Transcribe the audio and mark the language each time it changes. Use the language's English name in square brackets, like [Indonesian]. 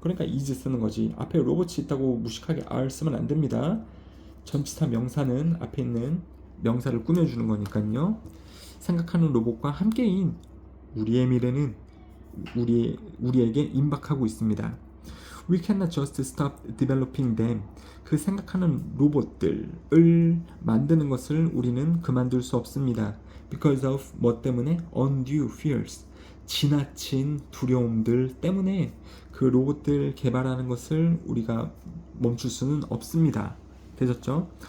[Korean] 그러니까 is 쓰는 거지. 앞에 로봇이 있다고 무식하게 are 쓰면 안 됩니다. 전치사 명사는 앞에 있는 명사를 꾸며주는 거니까요. 생각하는 로봇과 함께인 우리의 미래는 우리에게 임박하고 있습니다. [English] We cannot just stop developing them. [Korean] 그 생각하는 로봇들을 만드는 것을 우리는 그만둘 수 없습니다. [English] Because of [Korean] 뭐 때문에? [English] Undue fears. [Korean] 지나친 두려움들 때문에 그 로봇들 개발하는 것을 우리가 멈출 수는 없습니다. 되셨죠?